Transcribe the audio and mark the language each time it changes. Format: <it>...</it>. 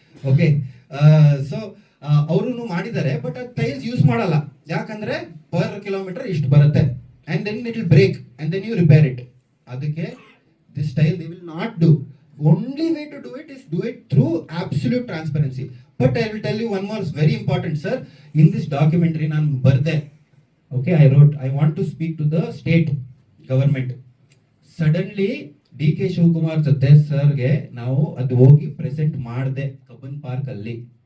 <kn>Okay, so ಅವರು ಮಾಡಿದ್ದಾರೆ, but ಅದು ಟೈಲ್ಸ್ ಯೂಸ್ ಮಾಡಲ್ಲ. ಯಾಕಂದ್ರೆ ಪರ್ ಕಿಲೋಮೀಟರ್ ಇಷ್ಟು ಬರುತ್ತೆ,</kn> <en>and then it will break and then you repair it. ಅದಕ್ಕೆ this tile they will not do. Only way to do it is do it through absolute transparency. But I will tell you one more very important sir, in this documentary</en> <kn>ನಾನು ಬರ್ದೆ,</kn> <en>okay, I wrote I want to speak to the state government.</en> <kn>Suddenly DK Shivakumar ಜೊತೆ ಸರ್ಗೆ ನಾವು ಅದು ಹೋಗಿ present ಮಾಡಿದೆ Cubbon park ಅಲ್ಲಿ.</kn>